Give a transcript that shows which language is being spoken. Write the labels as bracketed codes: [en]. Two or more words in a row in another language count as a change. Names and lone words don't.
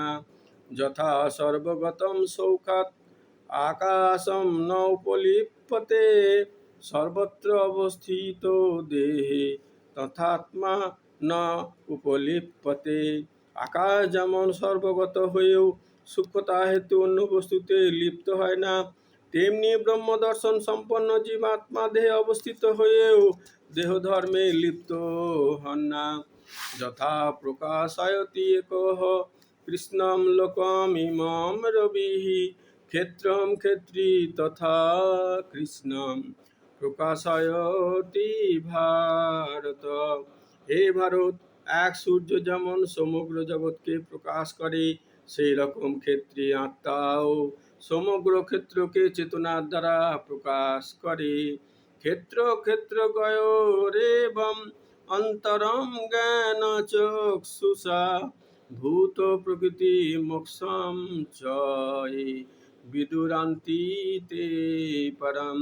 [sa] যথা সর্বগতম সৌখাৎ আকাশম ন উপলিপ্যতে সর্বত্র অবস্থিত দেহে তথাত্মা ন উপলিপ্যতে। [bn] আকাশ যেমন সর্বগত হয়েও সূক্ষ্মতা হেতু অন্য বস্তুতে লিপ্ত হয় না, তেমনি ব্রহ্ম দর্শন সম্পন্ন জীবাত্মা দেহে অবস্থিত হয়েও দেহ ধর্মে লিপ্ত হন না। [sa] যথা প্রকাশয়তি একঃ কৃষ্ণম লোকমিমম রবিঃ ক্ষেত্রম ক্ষেত্রী তথা কৃষ্ণম প্রকাশয়তি ভারত। [bn] হে ভারত, এক সূর্য যেমন সমগ্র জগৎকে প্রকাশ করে, সেই রকম ক্ষেত্রী আত্মাও সমগ্র ক্ষেত্রকে চেতনার দ্বারা প্রকাশ করে। [sa] ক্ষেত্র ক্ষেত্রজ্ঞয়োরেবম অন্তরম জ্ঞান চক্ষুষা ভূত প্রকৃতি মোক্ষম চ এ বিদুরান্তি তে পরম।